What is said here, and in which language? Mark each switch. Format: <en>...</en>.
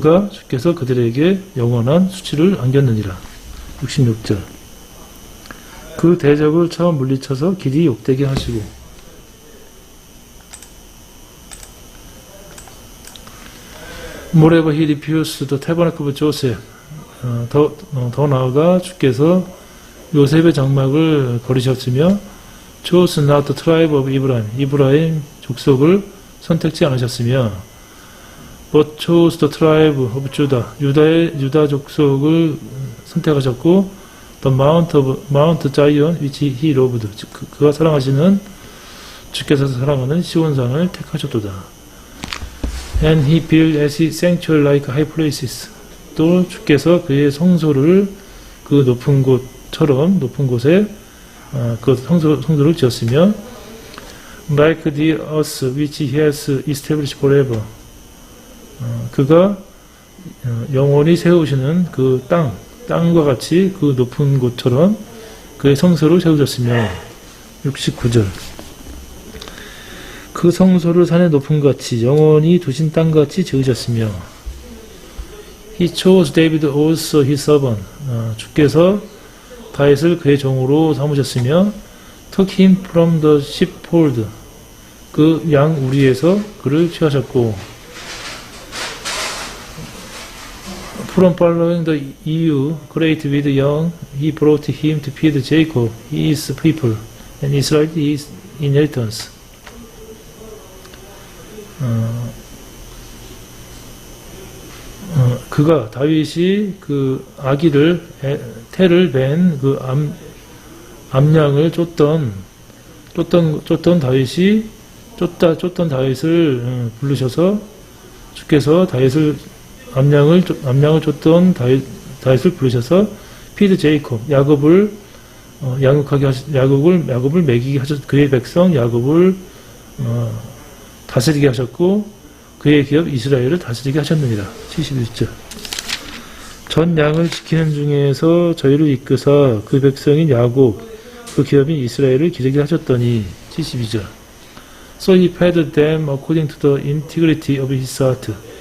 <ko>주께서 그들에게 영원한 수치를 안겼느니라. 66절 그 대적을 처음 물리쳐서 길이 욕되게 하시고</ko> <en>Moreover, he refused the tabernacle of Joseph.</en> <ko>더 나아가 주께서 요셉의 장막을 버리셨으며</ko> <en>chose not the tribe of Abraham.</en> <ko>이브라임 족속을 선택지 않으셨으며</ko> <en>but chose the tribe of Judah.</en> <ko>유다 족속을 선택하셨고</ko> <en>the Mount Zion which he loved.</en> <ko>그가 사랑하시는 주께서 사랑하는 시온산을 택하셨도다.</ko> <en>And he built as his sanctuary like high places.</en> <ko>또 주께서 그의 성소를 그 높은 곳에 그 성소를 지었으며</ko> <en>like the earth which he has established forever.</en> <ko>그가 영원히 세우시는 그 땅과 같이 그 높은 곳처럼 그의 성소를 세우셨으며 69절 그 성소를 산의 높음 같이 영원히 두신 땅같이 지으셨으며</ko> <en>He chose David also his servant.</en> <ko>주께서 다윗을 그의 종으로 삼으셨으며</ko> <en>took him from the sheepfold.</en> <ko>그 양 우리에서 그를 취하셨고</ko> <en>From following the EU, great with young, he brought him to feed Jacob, his people, and Israel his inheritance.</en> <ko>그가 다윗이 그 아기를 태를 벤 그 암양을 쫓던 다윗이 쫓던 다윗을 부르셔서 주께서 다윗을 암양을 쫓던 다윗을 부르셔서 피드 제이콥 야곱을 야곱을 먹이게 하셨 그의 백성 야곱을 다스리게 하셨고 그의 기업 이스라엘을 다스리게 하셨느니라. 71절. 전 양을 지키는 중에서 저희를 이끄사 그 백성인 야곱 그 기업인 이스라엘을 기르게 하셨더니 72절.</ko> <en>So he fed them according to the integrity of his heart.</en>